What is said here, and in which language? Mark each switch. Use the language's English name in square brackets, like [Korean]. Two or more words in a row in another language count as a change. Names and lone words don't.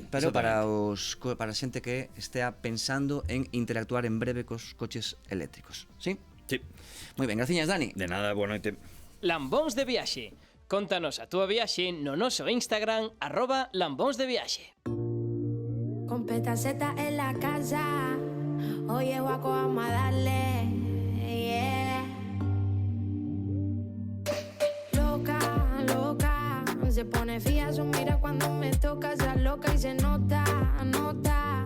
[Galician] pero para a xente que estea pensando en interactuar en breve cos coches eléctricos. Sí? Sí. Moi ben, graciñas, Dani. De nada, boa noite. Lambóns de viaxe. Contanos a túa viaxe no noso Instagram @lambónsdeviaxe. [Spanish] Con petaceta en la casa, oye guaco, vamos a darle, yeah. Loca, loca, se pone fía, su mira cuando me toca, se loca y se nota, nota.